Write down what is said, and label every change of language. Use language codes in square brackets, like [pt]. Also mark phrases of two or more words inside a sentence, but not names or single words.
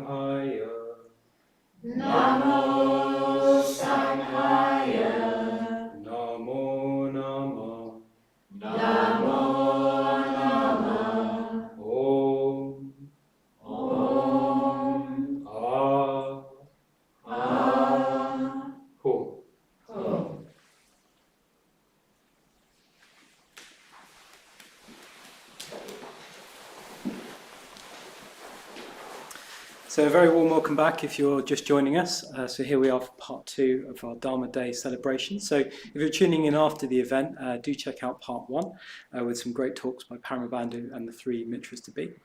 [pi] Sanghaya. Namo Sanghaya. Namo Namo. Namo Namo. Om. Om. Ah. Ah. Ho. Ho. [en] So a very warm welcome back if you're just joining us. So here we are for part 2 of our Dharma Day celebration. So if you're tuning in after the event, do check out part 1 with some great talks by Paramabandhu and the 3 Mitras to be.